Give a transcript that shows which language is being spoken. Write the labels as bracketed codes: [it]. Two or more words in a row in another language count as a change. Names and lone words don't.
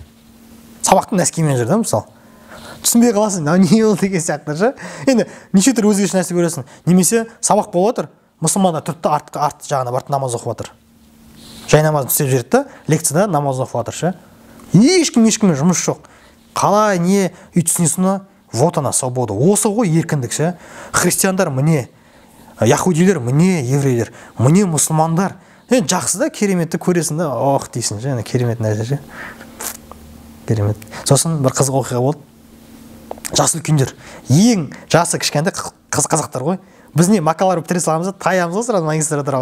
[kk] Сабақтың носкимен жүр да, мысалы. Түсінбей қаласың, не ол деген сияқты ше. Енді неше түрлі өзгеше нәрсе көресің. Немесе сабақ болып отыр, мұсылмандар тұрды арт жағына барып намаз оқып отыр. Жай намазын істеп жүреді да, лекцияда намаз оқып отыр ше. Ешкіммен жұмыс жоқ. Қалай не үй түсінесің, [ru] вот она свобода. [kk] Осы ғой еркіндік ше. Христиандар міне, яхудилер міне, еврейлер міне, мұсылмандар. Жақсы да, кереметті көресің да, ох дейсің ше, керемет нәрсе ше. Керемет. Сосын бір қызық оқиға болды. Жасы үлкендер. Ең жасы кішкентай қазақтар ғой. Біз не макалар бітіре саламыз да, таямыз ғой сразу магистратураға.